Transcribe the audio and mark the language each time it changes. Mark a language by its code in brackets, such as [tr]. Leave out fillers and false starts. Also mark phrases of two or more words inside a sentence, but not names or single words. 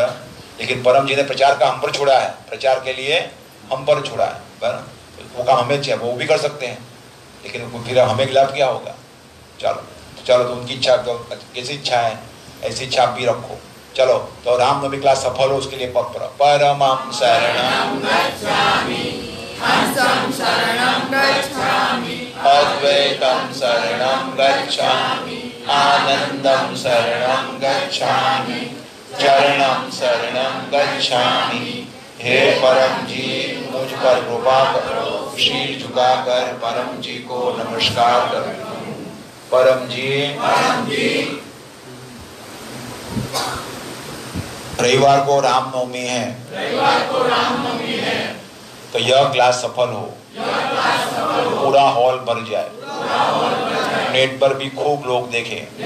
[hi] लेकिन परम जी ने प्रचार का हम पर छोड़ा है, प्रचार के लिए हम पर छोड़ा है। वो काम हमें चाहिए, वो भी कर सकते हैं, लेकिन फिर हमें खिलाफ क्या होगा। चलो चलो, तो उनकी इच्छा तो कैसी इच्छा है ऐसी इच्छा आप भी रखो। चलो, तो रामनवमी क्लास सफल हो उसके लिए [pi] परमं शरणं गच्छामि, हंसं शरणं गच्छामि, अद्वैतं शरणं गच्छामि, आनंदं शरणं गच्छामि, चरणं शरणं गच्छामि। [hi] हे परम जी मुझ पर कृपा करो, शील झुकाकर परम जी को नमस्कार करो। परम जी रविवार को रामनवमी है, तो यह क्लास सफल हो, पूरा हॉल भर जाए, नेट पर भी खूब लोग देखें।